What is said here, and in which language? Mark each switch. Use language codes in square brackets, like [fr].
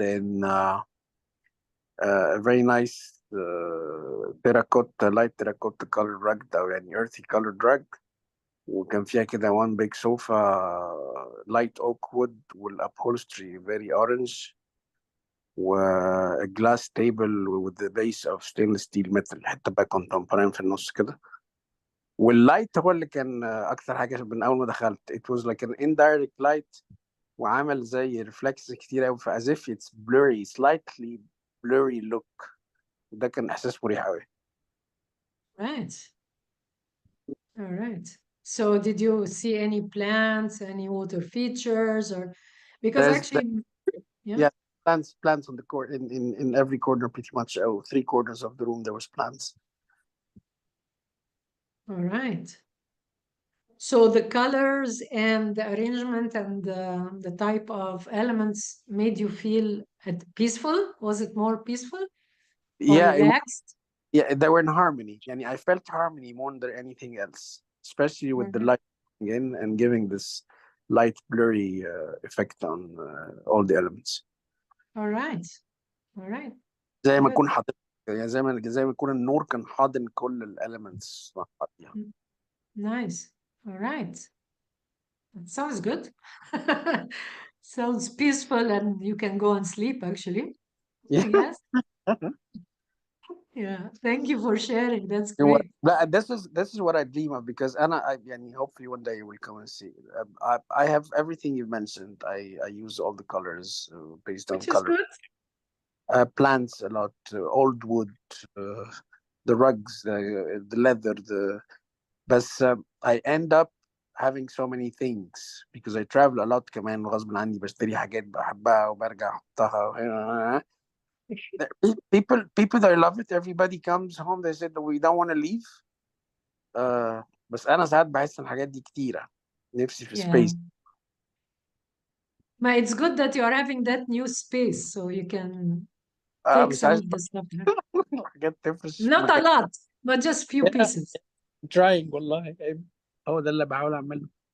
[en] Then a very nice terracotta, light terracotta colored rug, [ar] أو يعني [en] earthy colored rug. [ar] وكان فيها كده [en] one big sofa, light oak wood والupholstery very orange. و a glass table with the base of stainless steel metal, [ar] حتة بقى [en] contemporary [ar] في النص كده. واللايت هو اللي كان أكتر حاجة من أول ما دخلت. [en] It was like an indirect light [ar] وعمل زي [en] reflex [ar] كتير أوي [en] as if it's blurry, slightly blurry look. [ar] ده كان إحساس مريح أوي. [en] Right. All right. So did you see any plants, any water features, or because There's actually, yeah. yeah, plants on the court in every corner pretty much. Oh, 3 quarters of the room there was plants. All right. So the colors and the arrangement and the type of elements made you feel peaceful? Was it more peaceful or Yeah, relaxed? yeah, they were in harmony. Yani I felt harmony more than anything else, especially with the Mhm. light coming in and giving this light blurry effect on all the elements. All right. All right. [ar] زي ما [en] Good. [ar] يكون حاضن، يعني زي ما يكون النور كان حاضن كل الاليمنتس مع بعضيها. [en] Nice. All right. That sounds good. Sounds peaceful, and you can go and sleep actually. Yeah. Yes. Yeah. Thank you for sharing. That's You know what? great. But this is what I dream of, because I yani, hopefully one day you will come and see. I have everything you mentioned. I use all the colors based on Which is color. good. Plants a lot, old wood, the rugs, the leather, [ar] بس [en] I end up having so many things because I travel a lot [ar] كمان غصب عني بشتري حاجات بحبها وبرجع احطها. [en] People that love it, everybody comes home, they said we don't want to leave. [ar] بس انا ساعات بحس ان الحاجات دي كتيره، نفسي في [en] Yeah. space. But it's good that you are having that new space so you can take [ar] مش [en] some [ar] عايز [en] of the stuff there. [ar] حاجات تفرش في [en] Not a [ar] مكان. [en] lot, but just few pieces. trying [ar] والله هو ده اللي بحاول اعمله.